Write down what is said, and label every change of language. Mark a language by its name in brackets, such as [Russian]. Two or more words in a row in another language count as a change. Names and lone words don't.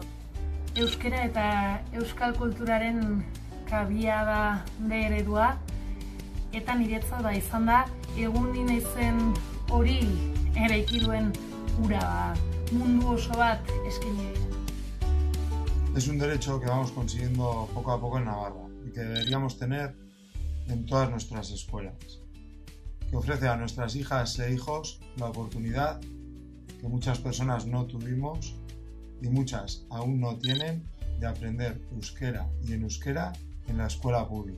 [Basque] Euskara eta euskal kulturaren kabia da D eredua, eta niretzat da izan da, egun naizen hori eraiki duen ura mundu oso bat eskaini dira. [Spanish] Es un derecho que vamos consiguiendo poco a poco en Navarra y que deberíamos tener en todas nuestras escuelas, que ofrece a nuestras hijas e hijos la oportunidad que muchas personas no tuvimos y muchas aún no tienen de aprender euskera y en euskera en la escuela pública.